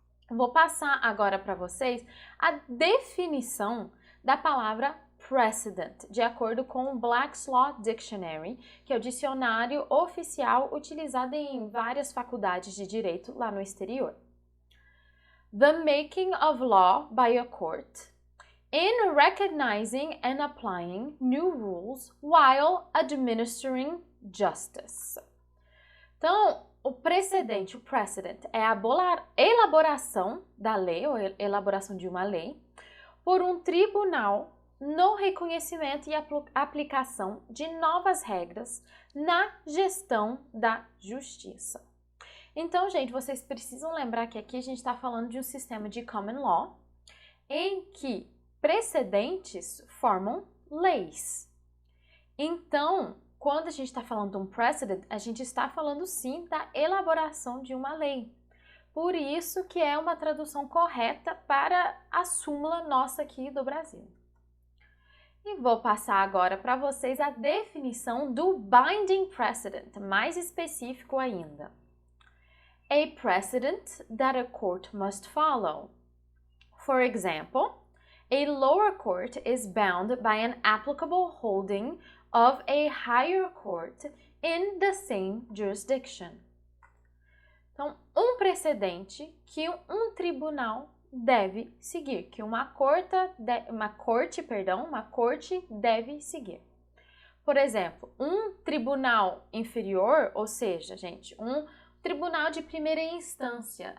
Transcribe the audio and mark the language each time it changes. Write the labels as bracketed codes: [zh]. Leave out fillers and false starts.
[pt] Vou passar agora para vocês a definição da palavra precedent, de acordo com o Black's Law Dictionary, que é o dicionário oficial utilizado em várias faculdades de direito lá no exterior. [en] The making of law by a court in recognizing and applying new rules while administering justice. [pt] Então, o precedente, o precedent, é a elaboração da lei, ou elaboração de uma lei, por um tribunal no reconhecimento e aplicação de novas regras na gestão da justiça. Então, gente, vocês precisam lembrar que aqui a gente está falando de um sistema de common law, em que precedentes formam leis. Então, quando a gente está falando de um precedent, a gente está falando sim da elaboração de uma lei. Por isso que é uma tradução correta para a súmula nossa aqui do Brasil. E vou passar agora para vocês a definição do binding precedent, mais específico ainda. [en] A precedent that a court must follow. For example, a lower court is bound by an applicable holding of a higher court in the same jurisdiction. [pt] Então, um precedente que um tribunal deve seguir, que uma corte deve seguir. Por exemplo, um tribunal inferior, ou seja, gente, um tribunal de primeira instância.